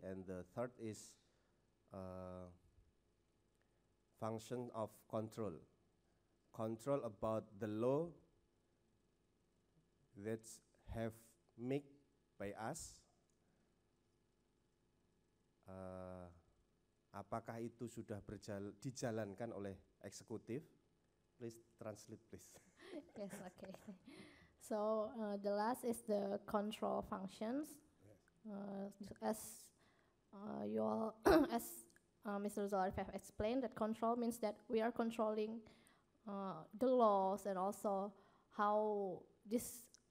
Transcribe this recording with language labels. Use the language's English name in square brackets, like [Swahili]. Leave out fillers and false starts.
[English] And the 3rd is function of control about the law that have made by us. [Indonesian] Apakah itu sudah dijalankan oleh eksekutif? [English] Please translate, please. Yes, okay. So the last is the control functions. As you all, as Mr. Zul Arif have explained, that control means that we are controlling the laws and also how this